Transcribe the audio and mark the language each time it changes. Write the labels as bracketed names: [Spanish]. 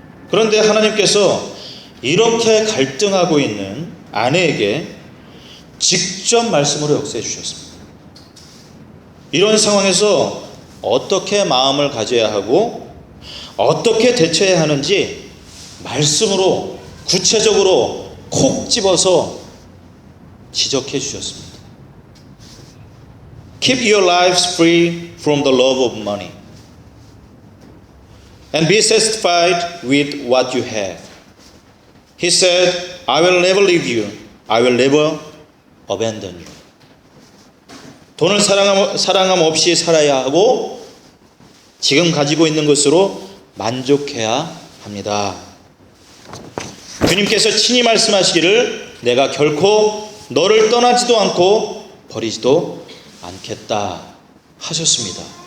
[Korean] 그런데 하나님께서 이렇게 갈등하고 있는 아내에게 직접 말씀으로 역사해 주셨습니다. 이런 상황에서 어떻게 마음을 가져야 하고 어떻게 대처해야 하는지 말씀으로 구체적으로 콕 집어서 지적해 주셨습니다. [English] Keep your lives free from the love of money and be satisfied with what you have. He said, I will never leave you. I will never abandon you. [Korean] 돈을 사랑함 없이 살아야 하고 지금 가지고 있는 것으로 만족해야 합니다. 주님께서 친히 말씀하시기를 내가 결코 너를 떠나지도 않고 버리지도 않겠다 하셨습니다.